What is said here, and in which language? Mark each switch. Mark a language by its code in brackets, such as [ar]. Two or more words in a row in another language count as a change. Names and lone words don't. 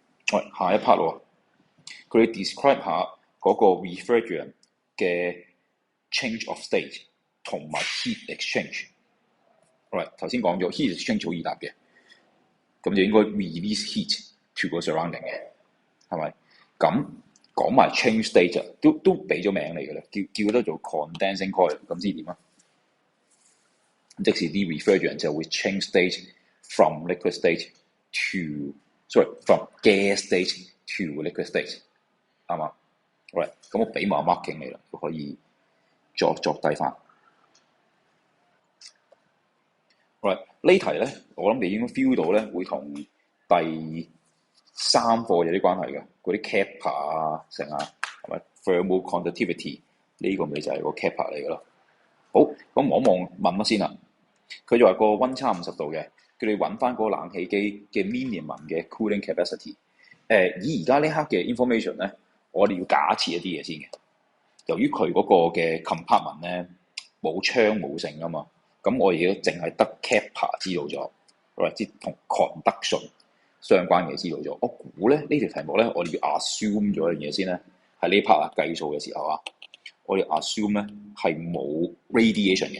[yue] 喂，下一 part 喎，佢哋 describe 下嗰個 refrigerant 嘅 [en] change of state [yue] 同埋 [en] heat exchange。 [yue] 喂，頭先講咗 [en] heat exchange [yue] 好易答嘅，咁就應該 [en] release heat to [yue] 個 surrounding 嘅，係咪？咁講埋 [en] change state [yue] 都俾咗名嚟嘅啦，叫得做 [en] condensing coil， [yue] 咁知點啊？即是啲 refrigerant 就會 [en] change state from liquid state from gas state to liquid state， [yue] 啱嘛？好啦，咁我俾埋 marking 你啦，可以作低翻。好啦，呢題咧，我諗你應該 feel 到咧，會同第3課有啲關係嘅，嗰啲 kappa 啊，成啊，係咪 [en] thermal conductivity [yue] 呢個咪就係個 kappa 嚟嘅咯。好，咁望問乜先啦？佢就話個溫差50度嘅，叫你揾翻嗰個冷氣機嘅 minimum 嘅 [en] cooling capacity。 [yue] 以而家呢刻嘅 information 咧，我哋要假設一啲嘢先嘅。由於佢嗰個嘅 compartment 咧冇窗冇剩啊嘛，咁我而家淨係得 kappa 知道咗，或者同 conduction 相關嘅知道咗。我估咧呢條題目咧，我哋要 assume 咗一樣嘢先咧，喺呢 part 啊計數嘅時候啊，我哋 assume 咧係冇 radiation 嘅。